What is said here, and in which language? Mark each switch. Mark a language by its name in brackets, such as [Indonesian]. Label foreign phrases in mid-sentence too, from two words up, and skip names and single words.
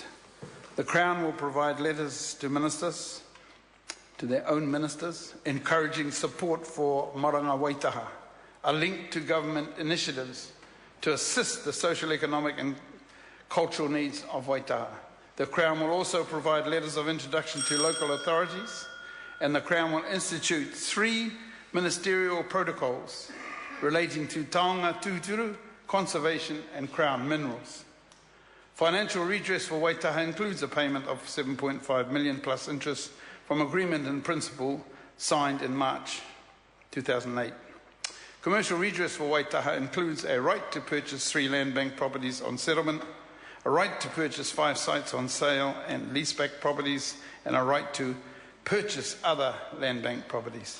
[English] The Crown will provide letters to ministers, to their own ministers, encouraging support for Maranga Waitaha, a link to government initiatives to assist the social, economic and cultural needs of Waitaha. The Crown will also provide letters of introduction to local authorities, and the Crown will institute 3 ministerial protocols relating to [Māori] taonga tūturu, [English] conservation and Crown minerals. Financial redress for Waitaha includes a payment of $7.5 million plus interest from agreement in principle signed in March 2008. Commercial redress for Waitaha includes a right to purchase 3 land bank properties on settlement, a right to purchase 5 sites on sale and leaseback properties, and a right to purchase other land bank properties.